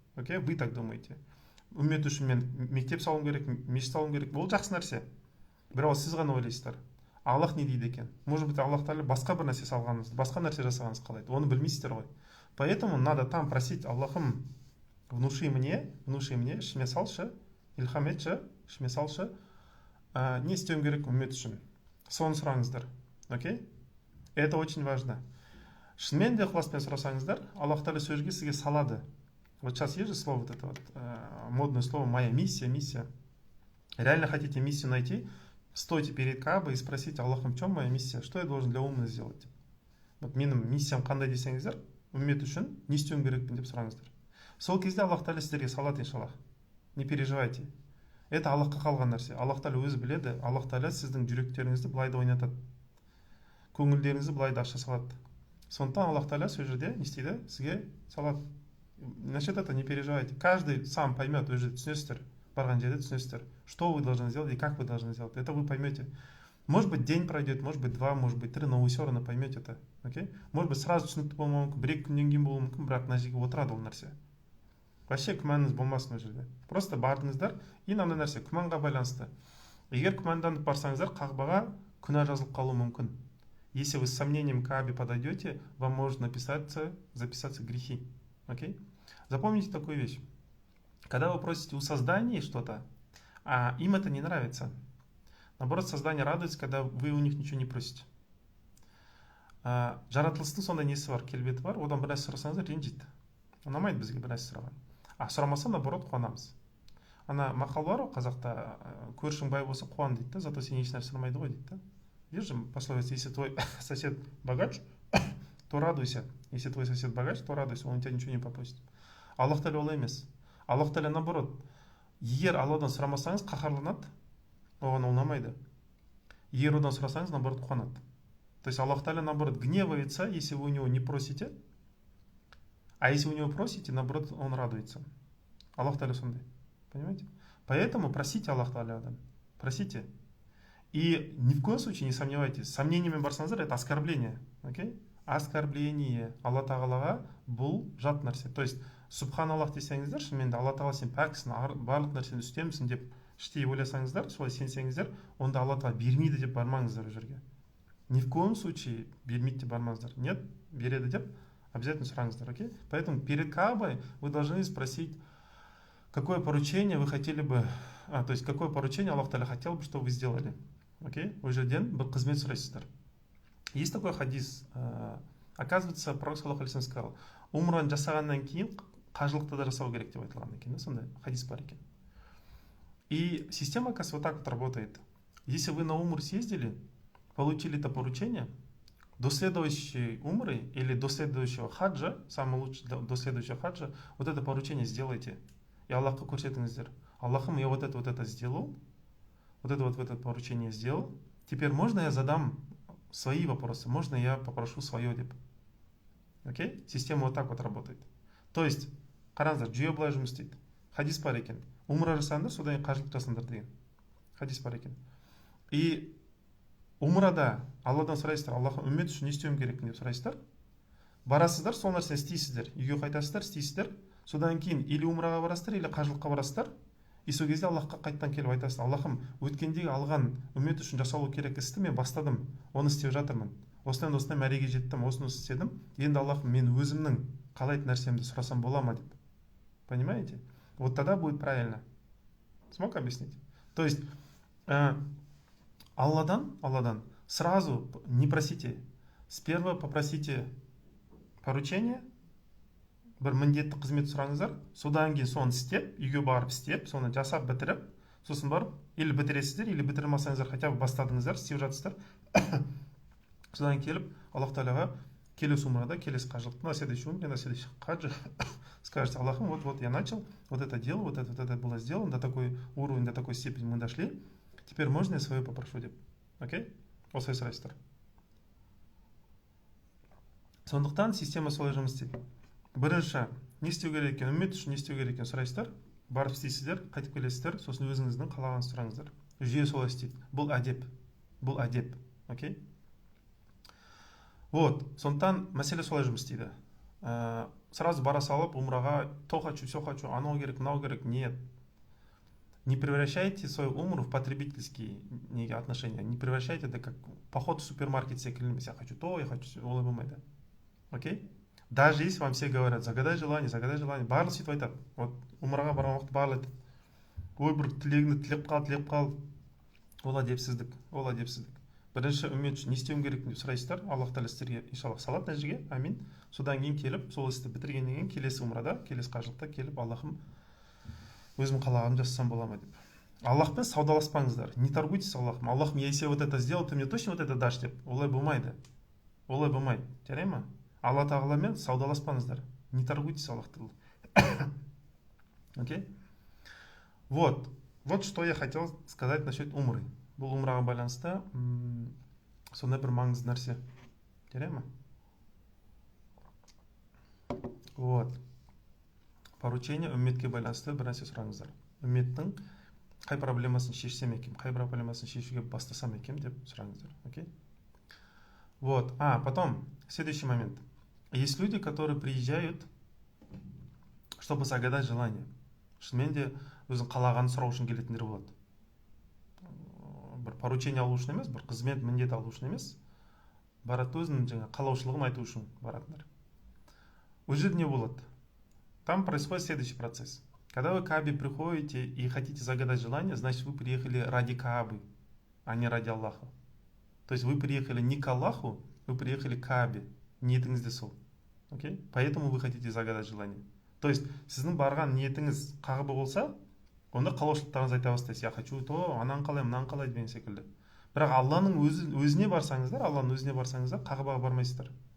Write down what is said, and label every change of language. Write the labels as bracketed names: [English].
[Russian] Окей? Вы так думаете. [Kazakh] Үммет үшін мен мектеп салуым керек, мешіт салуым керек. Бұл жақсы нәрсе. Бірақ сіз ғана ойлайсыздар. Аллах не дейді екен? [Russian] Может быть, [Kazakh] Аллах Тағала басқа бір нәрсе салғаныңызды, басқа нәрсе жасағаныңызды қалайды. Оны білмейсіздер ғой. [Russian] Поэтому надо там просить: [Kazakh] Аллахым, [Russian] внуши мне, [Kazakh] ішіме салшы, илхам етші, ішіме салшы, не істеуім керек үммет үшін. Соны сұраңыздар. Окей? [Russian] Это очень важно. [Kazakh] Шынымен де ықыласпен сұрасаңыздар, Аллах Тағала сөзге сізге салады. [Russian] Вот сейчас есть же слово, вот это вот модное слово «моя миссия». реально хотите миссию найти, стойте перед Каабой и спросите: Аллахым, в чем моя миссия, что я должен для умны сделать? [Kazakh] Вот менің миссиям қандай десеңіздер, үммет үшін не істеуім керекпін деп сұраңыздар. Сол кезде Аллах тағала сіздерге салады иншаллах. [Russian] Не переживайте. [Kazakh] Это Аллахқа қалған нәрсе. Аллах тағала өзі біледі. Аллах тағала сіздің жүректеріңізді былай да ойнатады, көңілдеріңізді былай да аша салады. Сондықтан Аллах тағала сол жерде не істейді? Сізге салады. [Russian] Насчет этого не переживайте. Каждый сам поймет, вы же [Kazakh] түсінесіздер, барған жерде түсінесіздер, [Russian] что вы должны сделать и как вы должны сделать. Это вы поймете. Может быть, день пройдет, может быть, 2, может быть, 3, но вы все равно поймете это. Окей? Может быть, сразу [Kazakh] түсінікті болмауы мүмкін, 1-2 күннен кейін болуы мүмкін, бірақ мына жерге отырады ол нәрсе. [Russian] Вообще [Kazakh] күмәніңіз болмасын ол жерде. [Russian] Просто [Kazakh] бардыңыздар и мынандай нәрсе күмәнға байланысты. Егер күмәнданып барсаңыздар, қағбаға күнә жазылып қалуы мүмкін. [Russian] Если вы с сомнением к Каабе подойдете, вам может записаться грехи. Окей? Запомните такую вещь. Когда вы просите у создания что-то, а им это не нравится, наоборот, создание радуется, когда вы у них ничего не просите. [Kazakh] Жаратылыстың сондай несі бар, келбеті бар, одан бір нәрсе сұрасаңыздар ренжиді. Ұнамайды бізге бір нәрсе сұраған. Сұрамаса, [Russian] наоборот, [Kazakh] қуанамыз. Ана мақал бар ғой қазақта, көршің бай болса қуан дейді да, [Russian] зато [Kazakh] сен еш нәрсе сұрамайды ғой дейді да. [Russian] Видишь, пословица: если твой сосед богач, то радуйся. Если твой сосед богач, то радуйся, он тебя ничего не попросит. [Kazakh] Аллах тағала олай емес. Аллах тағала [Russian] наоборот, [Kazakh] егер Алладан сұрамасаңыз қаһарланады, оған ұнамайды. Егер одан сұрасаңыз, [Russian] наоборот, [Kazakh] қуанады. [Russian] То есть Аллах тағала наоборот гневается, если вы у него не просите, а если у него просите, наоборот, он радуется. [Kazakh] Аллах тағала сондай. [Russian] Понимаете? Поэтому просите [Kazakh] Аллах тағаладан. [Russian] Просите. И ни в коем случае не сомневайтесь. [Kazakh] Сомнениями барсаңыздар, [Russian] это оскорбление. Окей? Оскорбление. [Kazakh] Алла тағалаға бұл жат нәрсе. [Russian] То есть [Kazakh] субханаллах десеңіздер, шынымен де Алла тағала сен пәксің, барлық нәрсені үстемсің деп іштей ойласаңыздар, солай сенсеңіздер, онда Алла тағала бермейді деп бармаңыздар ол жерге. [Russian] Ни в коем случае [Kazakh] бермейді деп бармаңыздар. [Russian] Нет, [Kazakh] береді деп [Russian] обязательно [Kazakh] сұраңыздар. [Russian] Окей? Поэтому перед Каабой вы должны спросить, какое поручение вы хотели бы, то есть какое поручение Аллах тағала хотел бы, чтобы вы сделали. Окей? [Kazakh] Ол жерден бір қызмет сұрайсыздар. [Russian] Есть такой хадис. Оказывается, пророк [Kazakh] саллаллаху алейхи вассалам [Russian] сказал, [Kazakh] умраны жасағаннан кейін қажылықты да жасау керек деп айтылған екен. Сондай хадис бар екен. [Russian] И система, оказывается, вот так вот работает. Если вы на умр съездили, получили это поручение, до следующей умры или до следующего хаджа, самое лучшее до следующего хаджа, вот это поручение сделайте. [Kazakh] И Аллахқа көрсетіңіздер. [Russian] Аллахым, я вот это сделал, вот это поручение сделал. Теперь можно я задам свои вопросы, можно я попрошу свое [Kazakh] деп. [Russian] Окей? Система вот так вот работает. То есть, [Kazakh] қараңыздар, жүйе былай жұмыс істейді. Хадис бар екен. Умра жасаңдар, содан кейін қажылық жасаңдар деген. Хадис бар екен. И умрада Алладан сұрайсыздар, Аллахым, үммет үшін не істеуім керек деп сұрайсыздар. Барасыздар, сол нәрсені істейсіздер. Үйге қайтасыздар, істейсіздер. Содан кейін [Russian] или [Kazakh] умраға барасыздар, или қажылыққа барасыздар. И сол кезде Аллахқа қайттан келіп айтасыздар, Аллахым, өткендегі алған үммет үшін жасалу керек істі мен бастадым, оны істеп жатырмын. Осыдан мәреге жеттім, осыны істедім. Енді Аллахым, мен өзімнің қалайтын нәрсемді сұрасам бола ма деп. [Russian] Понимаете? Вот тогда будет правильно. Смог объяснить? То есть Алладан сразу не просите. Сперва попросите поручение, [Kazakh] бір міндетті қызмет сұраңыздар, содан кейін соны істеп, үйге барып істеп, соны жасап бітіріп, сосын барып, или бітіресіздер, или бітірмасаңыздар, [Russian] хотя бы [Kazakh] бастадыңыздар, істеп жатсыздар. Содан келіп, Аллах тағалаға келесі умрада, келесі қажылықта, [Russian] на следующий умре, на следующий хаджи скажете, Аллахым, вот я начал, вот это делал, вот это было сделано, до такой уровень, до такой степени мы дошли, теперь можно я свое попрошу [Kazakh] деп. Окей? Осылай сұрайсыздар. Сондықтан система солай жұмыс істейді. Бірінші, не істеу керек екен, үммет үшін не істеу керек екен сұрайсыздар, барып істейсіздер, қайтып келесіздер, сосын өзіңіздің қалаған сұраңыздар. Жүйе солай істейді. Бұл әдеп. Окей? Вот, сондықтан мәселе солай жұмыс істейді. [Russian] Сразу [Kazakh] бара салып, умраға, [Russian] то хочу, все хочу, [Kazakh] анау керек, мынау керек, [Russian] нет. Не превращайте свой умр в потребительские отношения. Не превращайте это как поход в супермаркет [Kazakh] секілді. [Russian] Я хочу то, я хочу все, [Kazakh] олай болмайды. [Russian] Окей? Даже если вам все говорят, загадай желание, [Kazakh] барлық сөйтіп айтады. Вот умраға барған уақытта барлық айтады. Ой, бір тілегіңді тілеп қал. Ол әдепсіздік. Бірінші үммет үшін не істеуім керек деп сұрайсыздар. Аллах тағала сіздерге иншаллах салады нәтижеге. Амин. Содан кейін келіп, сол істі бітіргеннен кейін келесі умрада, келесі қажылықта келіп, Аллахым, өзім қалағанымды жасасам бола ма деп. Аллахпен саудаласпаңыздар, [Russian] не торгуйтесь с Аллахом. Аллахым, если я вот это сделал, ты мне точно вот это дашь [Kazakh] деп. Олай болмайды. Олай болмайды. Жарай ма? Алла тағаламен саудаласпаңыздар. [Russian] Не торгуйтесь Аллахты. Окей? Вот. Вот что я хотел сказать насчет умры. [Kazakh] Бұл умраға байланысты сондай бір маңызды нәрсе. Жарай ма? Вот. Поручение үмметке байланысты бір нәрсе сұраңыздар. Үмметтің қай проблемасын шешсем екен, қай проблемасын шешуге бастасам екен деп сұраңыздар. [Russian] Окей? Вот. Потом, следующий момент. Есть люди, которые приезжают, чтобы загадать желание. [Kazakh] Шынымен де өзің қалағанын сұрау үшін келетіндер болады. Бір поручение алу үшін емес, бір қызмет міндет алу үшін емес, барады өзінің жаңа қалаушылығын айту үшін баратындар. У жерде не болады? [Russian] Там происходит следующий процесс. Когда вы к Каабе приходите и хотите загадать желание, значит вы приехали ради Каабы, а не ради Аллаха. То есть вы приехали не к Аллаху, вы приехали к Каабе. [Kazakh] Ниетіңізде сол. [Russian] Окей? Поэтому вы хотите загадать желание. То есть [Kazakh] сіздің барған ниетіңіз Каабе болса, онда қалаушылықтарыңызды айта бастайсыз. [Russian] Я хочу то, [Kazakh] анан қалай, мынан қалай деген секілді. Бірақ Алланың өзіне барсаңыздар, Каабаға бармайсыздар.